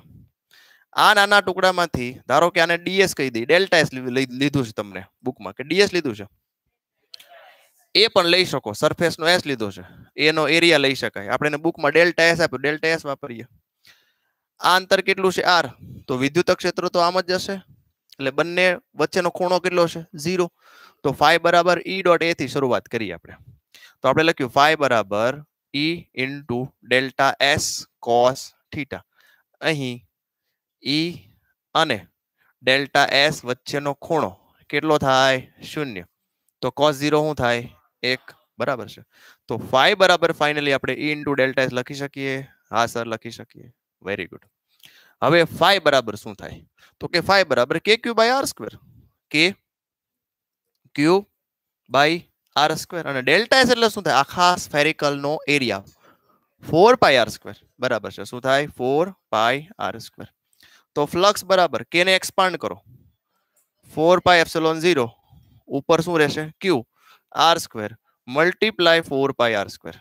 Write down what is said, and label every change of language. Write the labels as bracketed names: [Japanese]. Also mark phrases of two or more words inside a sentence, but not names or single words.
[Gujarati] આ નાના ટુકડામાંથી ધારો કે આને ds કહી દઈએ, ડેલ્ટા s લીધું છે તમને બુકમાં, કે ds લીધું છે, એ પણ લઈ શકો, સરફેસ નો s લીધો છે, એનો એરિયા લઈ શકાય. આપણે એને બુકમાં ડેલ્ટા s આપ્યું, ડેલ્ટા s વાપરીએ. આ અંતર કેટલું છે? r. તો વિદ્યુત ક્ષેત્ર તો આમ જ જશે, એટલે બંને વચ્ચેનો ખૂણો કેટલો છે? 0. તો φ = E.A થી શરૂઆત કરીએ આપણે. તો આપણે લખ્યું phi બરાબર [English] E into delta S cos theta. [Gujarati] અહીં E અને ડેલ્ટા S વચ્ચેનો ખૂણો કેટલો થાય? 0. તો cos 0 શું થાય? 1. બરાબર છે. તો phi બરાબર ફાઇનલી આપણે [English] E into delta S [Gujarati] લખી શકીએ? હા સર, લખી શકીએ. [English] very good. [Gujarati] હવે phi બરાબર શું થાય? તો કે [English] phi બરાબર KQ by R square. KQ by R square. [Gujarati] અને ડેલ્ટા S એટલે શું થાય? આખા સ્ફેરિકલ નો એરિયા [English] 4 pi R square. [Gujarati] બરાબર છે. શું થાય? [English] 4 pi R square. [Gujarati] તો ફ્લક્સ બરાબર k ને એક્સપાન્ડ કરો [English] 4 pi epsilon 0 [Gujarati] ઉપર શું રહેશે? [English] Q R square મલ્ટીપ્લાય 4 pi R square.